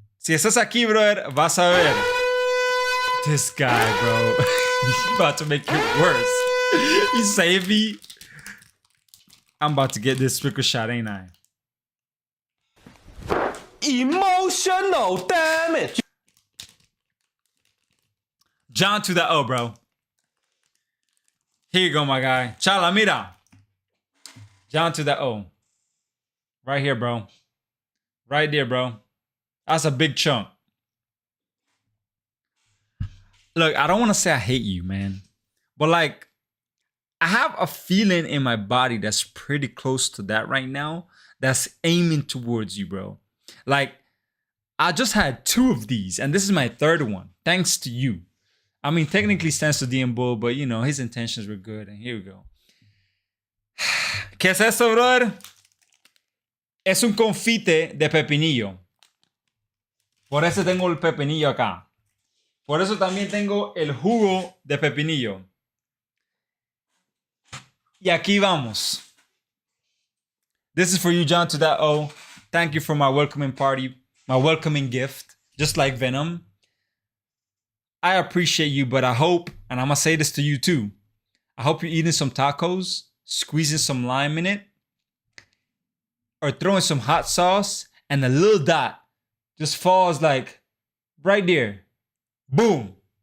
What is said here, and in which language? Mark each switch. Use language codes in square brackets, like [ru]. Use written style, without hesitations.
[es] Si estás aquí, brother, vas a ver. [en] This guy, bro. He's about to make it worse. He saved me. I'm about to get this trick or shot, ain't I? Emotional damage. John to the O, bro. Here you go, my guy. Chala, mira. John to the O. Right here, bro. Right there, bro. That's a big chunk. Look, I don't want to say I hate you, man. But like, I have a feeling in my body that's pretty close to that right now. That's aiming towards you, bro. Like, I just had 2 of these, and this is my 3rd one, thanks to you. I mean, technically stands to DM Bull, but you know, his intentions were good, and here we go. [es] ¿Qué es eso, brother? Es un confite de pepinillo. Por eso tengo el pepinillo acá. Por eso también tengo el jugo de pepinillo. Y aquí vamos. [en] This is for you, John to that O. Thank you for my welcoming party, my welcoming gift, just like Venom. I appreciate you, but I hope, and I'm going to say this to you too, I hope you're eating some tacos, squeezing some lime in it, or throwing some hot sauce, and a little dot just falls like right there. Boom.